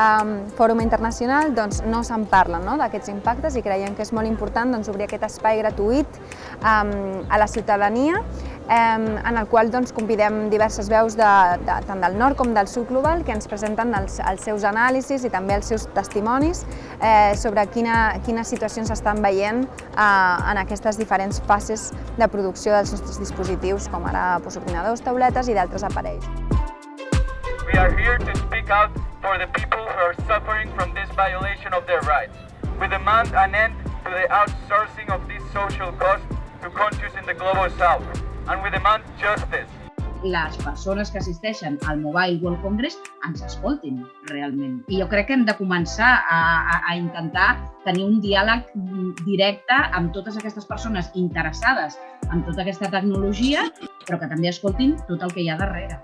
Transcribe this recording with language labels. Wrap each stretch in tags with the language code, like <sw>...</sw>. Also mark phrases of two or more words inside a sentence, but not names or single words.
<ca>fòrum internacional no se'n parla d'aquests impactes i creiem que és molt important obrir aquest espai gratuït a la ciutadania en el qual convidem diverses veus tant del nord com del sud global que ens presenten els seus anàlisis i també els seus testimonis sobre quines situacions s'estan veient en aquestes diferents fases de producció dels nostres dispositius, com ara ordinadors, tauletes i d'altres aparells.</ca> <en>We are here to speak out for the people who are suffering from this violation of their rights. We demand an end to the outsourcing of this social cost to countries in the global south, and we demand justice.</en> <ca>Les persones que assisteixen al Mobile World Congress ens escoltin realment. I jo crec que hem de començar a intentar tenir un diàleg directe amb totes aquestes persones interessades en tota aquesta tecnologia, però que també escoltin tot el que hi ha darrere.</ca>